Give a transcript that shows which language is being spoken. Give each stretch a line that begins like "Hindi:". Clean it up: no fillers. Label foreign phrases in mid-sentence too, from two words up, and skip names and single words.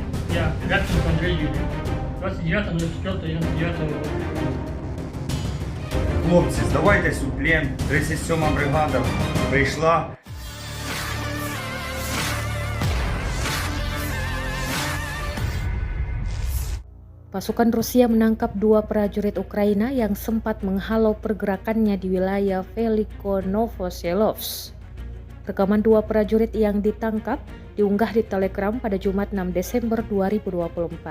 Russian: Я, Рябченко Андрей Юрьевич. 29.04.99 года.
Ukrainian: Хлопці, здавайтесь у плен. 37-ма бригада прийшла.
Indonesian: Pasukan Rusia menangkap 2 prajurit Ukraina yang sempat menghalau pergerakannya di wilayah Velikonovoselovsk. Rekaman 2 prajurit yang ditangkap diunggah di Telegram pada Jumat 6 Desember 2024.